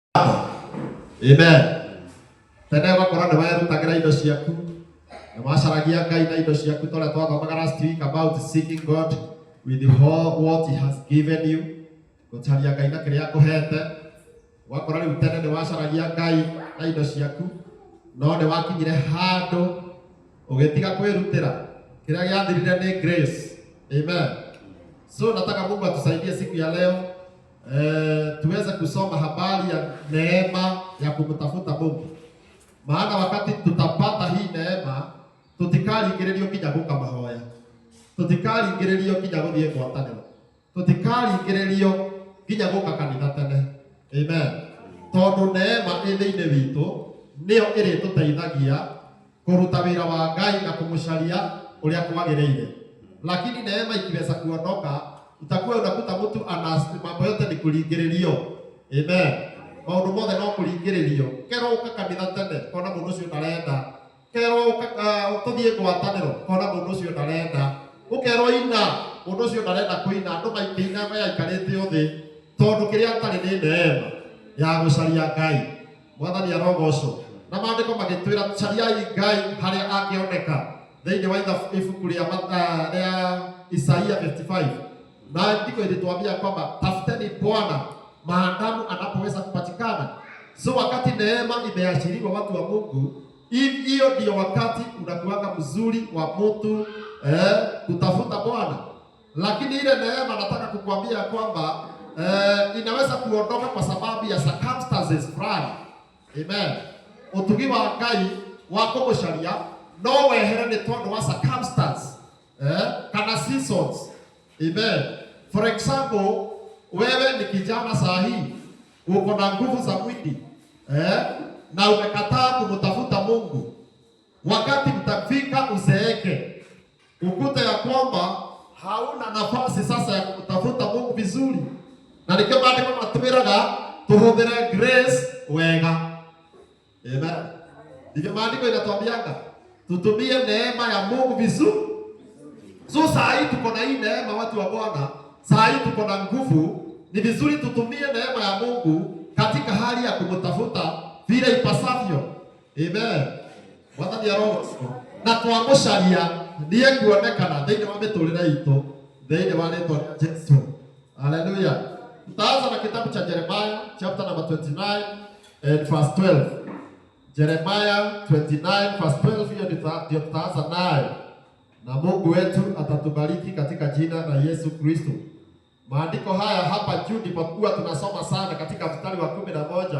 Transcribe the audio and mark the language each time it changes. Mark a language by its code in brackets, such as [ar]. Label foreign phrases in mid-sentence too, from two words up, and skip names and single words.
[ki] Amen. Tena wakora nĩ werutagira indo ciaku. Na macaragia Ngai na indo ciaku tore twathomaga [en] last week about seeking God with the whole what he has given you. [ki] Gũcaria Ngai na kĩrĩa akũhete. Wakora rĩu tene nĩ wacaragia Ngai na indo ciaku. No nĩ wakinyire handũ ũgĩtiga kwĩrutĩra. Kĩrĩa gĩathirire nĩ grace. Amen. [sw] So nataka Mungu atusaidie siku ya leo tuweze kusoma habari ya neema ya kumtafuta Mungu. Maana wakati tutapata hii neema, [ki] tutikaringĩrĩrio kinya gũka mahoya. Tutikaringĩrĩrio kinya gũthiĩ ngwatanĩro. Tutikaringĩrĩrio kinya gũka kanitha tene. Amen. Tondũ neema ĩ thĩinĩ witũ nĩyo ĩrĩtũteithagia kũruta wĩra wa Ngai na kũmũcaria ũrĩa kwagĩrĩire. [sw] Lakini neema ikiweza kuondoka, utakuwa unakuta mtu ana mambo yote ni kuringĩrĩrio. Amen. [ki] Maũndũ mothe no kuringĩrĩrio. Kero ũka kanitha tene, kona mũndũ ũcio ndarenda. Kero ũthiĩ ngwatanĩro, kona mũndũ ũcio ndarenda. Ũkero ina, mũndũ ũcio ndarenda kũina, andũ maikĩina maikarĩte thĩ, tondũ kĩrĩa atarĩ nĩ neema ya gũcaria Ngai. Mwathani arogocwo. Na maandĩko magĩtwĩra cariai Ngai harĩa angĩoneka. Thĩinĩ wa ibuku rĩa Isaia 55. [sw] Na ndiko ilituambia kwamba tafuteni Bwana maadamu anapoweza kupatikana. So wakati neema imeashiriwa watu wa Mungu, hiyo ndio wakati unakuanga mzuri wa mtu kutafuta Bwana. Lakini ile neema nataka kukuambia kwamba inaweza kuondoka kwa sababu ya circumstances fulani. Amen. [ki] Utugi wa Ngai wako gũcaria no wehere nĩ tondũ wa circumstance kana seasons. Amen. [en] For example, [sw] wewe ni kijana sahihi, uko na nguvu za mwili na umekataa kumtafuta Mungu. Wakati mtafika uzeeke, ukute ya kwamba hauna nafasi sasa ya kumtafuta Mungu vizuri. Na ndio maana [ki] matubiraga tuhudhire grace wega. Amen. [sw] Ndio maandiko inatuambiaga tutumie neema ya Mungu vizuri. So saa hii tuko na hii neema watu wa Bwana. Saa hii tuko na nguvu, ni vizuri tutumie neema ya Mungu katika hali ya kumtafuta vile ipasavyo. [ki] Amen. Mwathani arogocwo. Na twamũcaria [sw] ndiye kuonekana [ki] thĩinĩ wa mĩtũrĩre itũ, thĩinĩ wa rĩĩtwa rĩa Jesũ. [sw] Hallelujah. Tutaanza na kitabu cha Jeremiah [en] chapter number 29 and verse 12. [sw] Jeremiah 29 verse 12, hiyo ndio tutaanza nayo. Na Mungu wetu atatubariki katika jina la Yesu Kristo. Maandiko haya hapa juu ndipo huwa tunasoma sana katika mstari wa 11.